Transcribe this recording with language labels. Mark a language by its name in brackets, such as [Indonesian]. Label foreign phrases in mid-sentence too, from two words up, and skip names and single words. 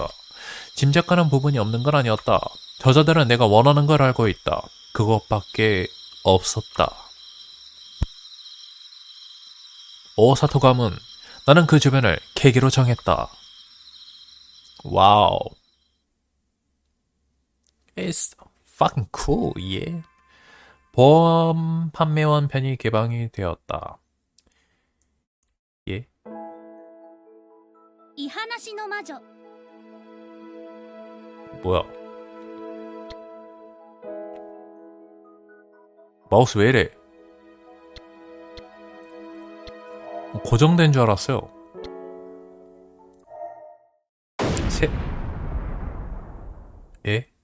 [Korean] 짐작가는 부분이 없는 건 아니었다. 저자들은 내가 원하는 걸 알고 있다. 그것밖에 없었다. 오사토 가문. 나는 그 주변을 계기로 정했다. 와우. [English] It's fucking cool, yeah. [Korean] 보험 판매원 편이 개방이 되었다. 예? [Japanese] イハナシの魔女 [Korean] 뭐야? 마우스 왜 이래? 고정된 줄 알았어요. 예?